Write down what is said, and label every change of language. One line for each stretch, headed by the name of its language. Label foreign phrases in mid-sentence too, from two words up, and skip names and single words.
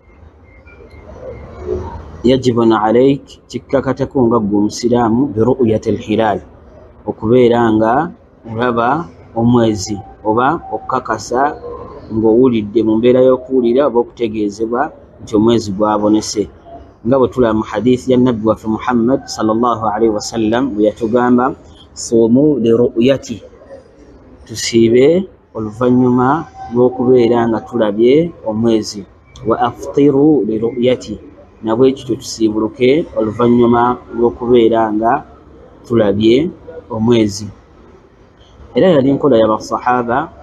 Arabic: يجب عليك
Ganda: kikkakatako nga gwe omusiraamu
Arabic: برؤية الهلال
Ganda: okubeera nga olaba omwezi oba okukakasa ng'owulidde mu mbeera y'okuwulira oba okutegeezebwa nti omwezi gwabonese nga bwe tulaba mu hadiisi ya nabbi waffe Muhammad
Arabic: صلى الله عليه وسلم
Ganda: bwe yatugamba
Arabic: صوموا لرؤيته
Ganda: tusiibe oluvannyuma lw'okubeera nga tulabye omwezi
Arabic: وأفطروا لرؤيته
Ganda: nabwe ekityo tusiibuluke oluvannyuma lw'okubeera nga tulabye omwezi era yali nkola y'abasahaba